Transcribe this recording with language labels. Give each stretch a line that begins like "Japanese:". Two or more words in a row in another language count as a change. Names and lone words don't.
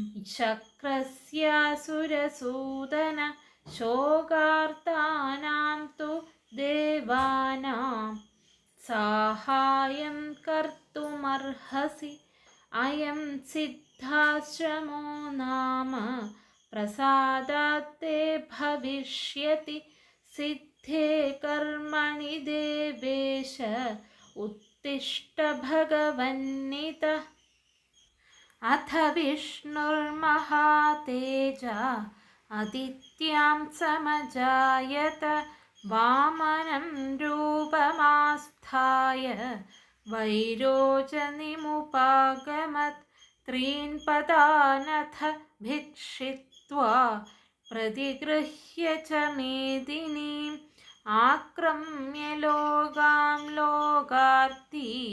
Sanskrit: ശക്രസ്യാസുരസൂദന ശോകാർത്താനാം തു ദേവാനാം സാഹായം കർത്തുമർഹസി അയം സിദ്ധാശ്രമോ നാമ പ്രസാദാത്തെ ഭവിഷ്യതി സിദ്ധേ കർമ്മണി ദേവേശ ഉത്തിഷ്ഠ ഭഗവന്നിത अथ विष्णुर्महातेज आदित्यां समजायत वामनं रूपमास्थाय वैरोचनीमुपागमत् त्रीन् पदानथ भिक्षित्वा प्रतिगृह्य च मेदिनीम् आक्रम्य लोगां लोकार्ति